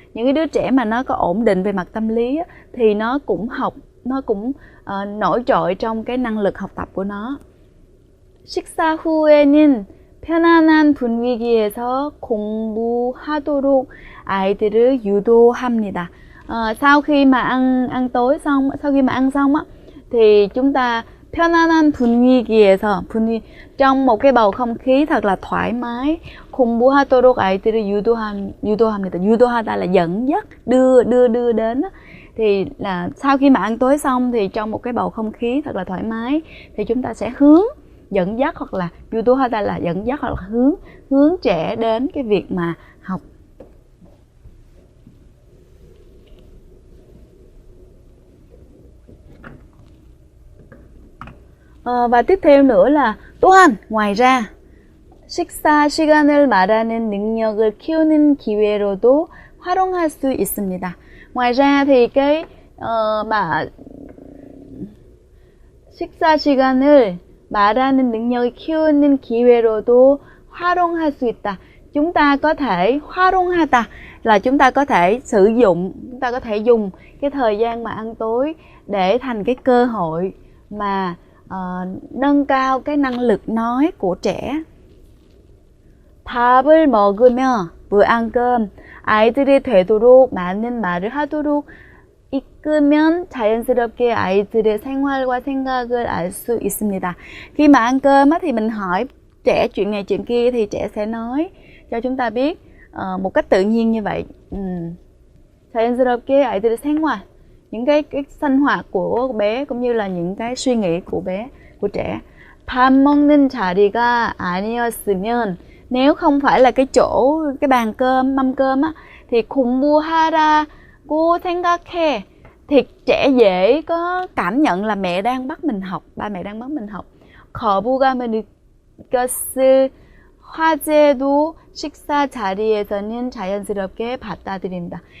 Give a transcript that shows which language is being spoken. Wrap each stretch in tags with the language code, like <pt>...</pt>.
<vi>Những cái đứa trẻ mà nó có ổn định về mặt tâm lý á, thì nó cũng nổi trội trong cái năng lực học tập của nó.</vi> <ko>식사 후에는 편안한 분위기에서 공부하도록 아이들을 유도합니다.</ko> <vi>Sau khi mà ăn tối xong, sau khi mà ăn xong á, thì chúng ta</vi> <ko>편안한 분위기에서</ko> <vi>trong một cái bầu không khí thật là thoải mái.</vi> <ko>공부하도록 아이들을 유도합니다.</ko> <vi>유도하다 là dẫn dắt, đưa đến á. Thì là sau khi mà ăn tối xong thì trong một cái bầu không khí thật là thoải mái thì chúng ta sẽ dẫn dắt, hoặc là 유도하다 là dẫn dắt, hoặc là hướng trẻ đến cái việc mà học. Và tiếp theo nữa là</vi> <ko>또한,</ko> <vi>ngoài ra,</vi> <ko>식사 시간을 말하는 능력을 키우는 기회로도 활용할 수 있습니다.</ko> <vi>Ngoài ra thì cái mà</vi> <ko>식사 시간을 말하는 능력을 키우는 기회로도 활용할 수 있다.</ko> <vi>Chúng ta có thể 활용하다 là chúng ta có thể sử dụng, chúng ta có thể dùng cái thời gian mà ăn tối để thành cái cơ hội mà nâng cao cái năng lực nói của trẻ.</vi> <ko>밥을 먹으며,</ko> <vi>vừa ăn cơm,</vi> <ko>아이들이 되도록 많은 말을 하도록 이끌면 자연스럽게 아이들의 생활과 생각을 알 수 있습니다.</ko> <vi>Khi mà ăn cơm á, thì mình hỏi trẻ chuyện này chuyện kia thì trẻ sẽ nói cho chúng ta biết một cách tự nhiên như vậy.</vi> <ko>자연스럽게 아이들의 생활,</ko> <vi>những cái sinh hoạt của bé cũng như là những cái suy nghĩ của của trẻ.</vi> <ko>밥 먹는 자리가 아니었으면,</ko> <vi>nếu không phải là cái bàn cơm, mâm cơm á, thì</vi> <ko>공부하라고 생각해,</ko> <vi>thì trẻ dễ có cảm nhận là mẹ đang bắt mình học, ba mẹ đang bắt mình học.</vi> <ko>거부감을 느꼈을 화제도 식사 자리에서는 자연스럽게 받아들입니다.</ko>